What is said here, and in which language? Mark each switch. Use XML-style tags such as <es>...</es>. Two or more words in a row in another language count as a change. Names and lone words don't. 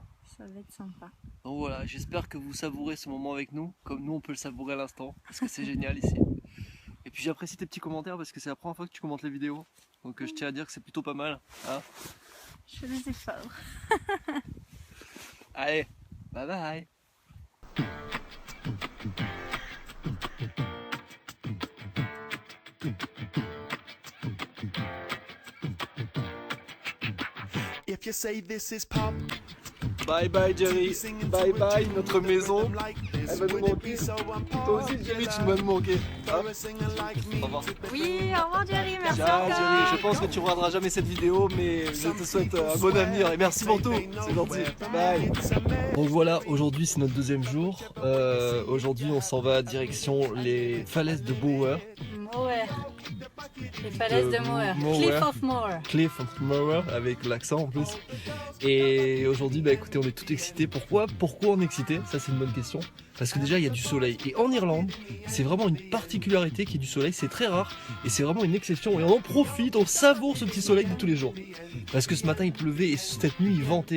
<fr>Ça va être sympa. Donc voilà, j'espère que vous savourez ce moment avec nous, comme nous on peut le savourer à l'instant, parce que c'est génial ici. Et puis j'apprécie tes petits commentaires parce que c'est la première fois que tu commentes les vidéos. Donc je tiens à dire que c'est plutôt pas mal. Hein, je fais des efforts. allez,</fr> <en>bye bye. If you say this is pop, bye bye</en> <fr>Jerry,</fr> <en>bye bye</en> <fr>notre maison. Elle va nous manquer. Toi aussi, Jerry, tu vas nous manquer. Hein? Au revoir. Oui, au revoir Jerry, merci Ciao, encore. Jerry. Je pense que tu regarderas jamais cette vidéo, mais je te souhaite un bon avenir et merci pour tout. C'est gentil. Bye. Donc voilà, aujourd'hui c'est notre deuxième jour. Aujourd'hui on s'en va direction les falaises de Moher. Moher. Les falaises de Moher. Moher. Cliff of Moher. Cliff of Moher, avec l'accent en plus. Et aujourd'hui, bah écoutez, on est tout excités. Pourquoi on est excités? Ça c'est une bonne question. Parce que déjà il y a du soleil. Et en Irlande, c'est vraiment une particularité qu'il y ait du soleil. C'est très rare et c'est vraiment une exception. Et on en profite, on savoure ce petit soleil de tous les jours. Parce que ce matin il pleuvait et cette nuit il ventait.</fr>